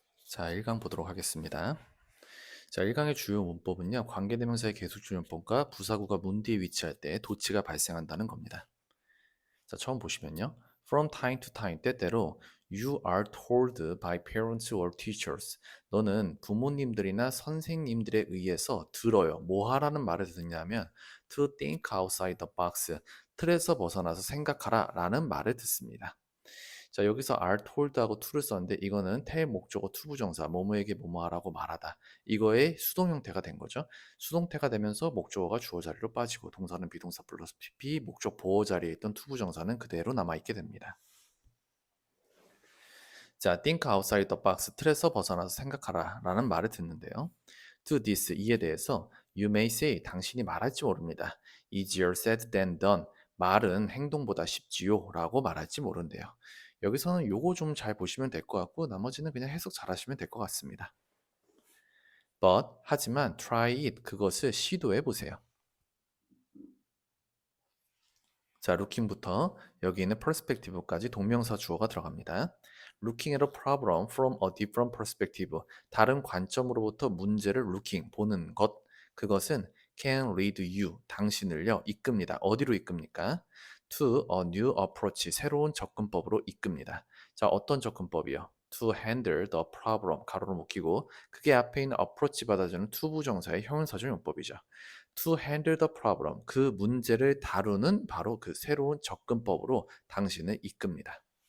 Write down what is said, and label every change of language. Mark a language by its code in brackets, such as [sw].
[ko] 자, 1강 보도록 하겠습니다. 자, 1강의 주요 문법은요. 관계대명사의 계속주용법과 부사구가 문 뒤에 위치할 때 도치가 발생한다는 겁니다. 자, 처음 보시면요. [en] From time to time, [ko] 때때로 [en] You are told by parents or teachers. [ko] 너는 부모님들이나 선생님들에 의해서 들어요. 뭐 하라는 말을 듣냐면 [en] To think outside the box. [ko] 틀에서 벗어나서 생각하라 라는 말을 듣습니다. 자, 여기서 are told하고 to를 썼는데 이거는 tell 목적어 투부정사 뭐뭐에게 뭐뭐하라고 말하다. 이거의 수동 형태가 된 거죠. 수동태가 되면서 목적어가 주어 자리로 빠지고 동사는 비동사 플러스 PP 목적 보호 자리에 있던 투부정사는 그대로 남아 있게 됩니다. 자, [en] think outside the box [ko] 틀에서 벗어나서 생각하라 라는 말을 듣는데요. [en] To this [ko] 이에 대해서 [en] you may say [ko] 당신이 말할지 모릅니다. [en] Easier said than done [ko] 말은 행동보다 쉽지요 라고 말할지 모른대요. 여기서는 요거 좀 잘 보시면 될 것 같고 나머지는 그냥 해석 잘 하시면 될 것 같습니다. [en] But [ko] 하지만 [en] try it [ko] 그것을 시도해 보세요. 자, looking부터 여기 있는 perspective까지 동명사 주어가 들어갑니다. [en] Looking at a problem from a different perspective. [ko] 다른 관점으로부터 문제를 looking, 보는 것. 그것은 [en] can lead you, [ko] 당신을요, 이끕니다. 어디로 이끕니까? [en] To a new approach, [ko] 새로운 접근법으로 이끕니다. 자, 어떤 접근법이요? [en] To handle the problem, [ko] 가로로 묶이고 그게 앞에 있는 approach 받아주는 to 부정사의 형용사적 용법이죠. [en] To handle the problem, [ko] 그 문제를 다루는 바로 그 새로운 접근법으로 당신을 이끕니다.